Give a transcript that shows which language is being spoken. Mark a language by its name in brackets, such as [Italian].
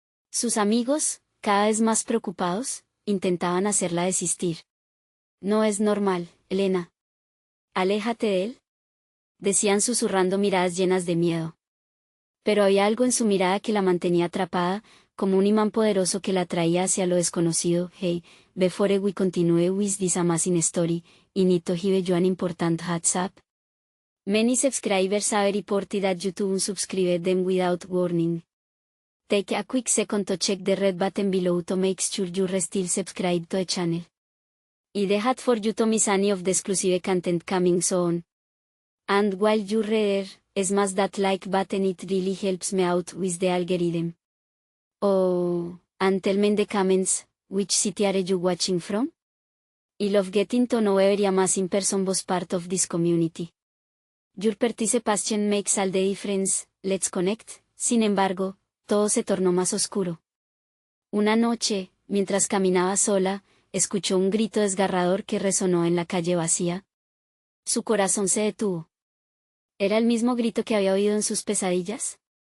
[Spanish] Sus amigos, cada vez más preocupados, intentaban hacerla desistir. No es normal, Elena. Aléjate de él, decían susurrando miradas llenas de miedo. Pero había algo en su mirada que la mantenía atrapada, como un imán poderoso que la atraía hacia lo desconocido. [English] Hey, before we continue with this amazing story, I need to give you an important heads up. Many subscribers have reported that YouTube unsubscribed them without warning. Take a quick second to check the red button below to make sure you're still subscribed to the channel. I the hat for you to miss any of the exclusive content coming soon. And while you're there, smash that like button, it really helps me out with the algorithm. Oh, and tell me in the comments, which city are you watching from? I love getting to know every amazing person was part of this community. Your participation makes all the difference, let's connect. [Spanish] Sin embargo, todo se tornó más oscuro. Una noche, mientras caminaba sola, escuchó un grito desgarrador que resonó en la calle vacía. Su corazón se detuvo. ¿Era el mismo grito que había oído en sus pesadillas?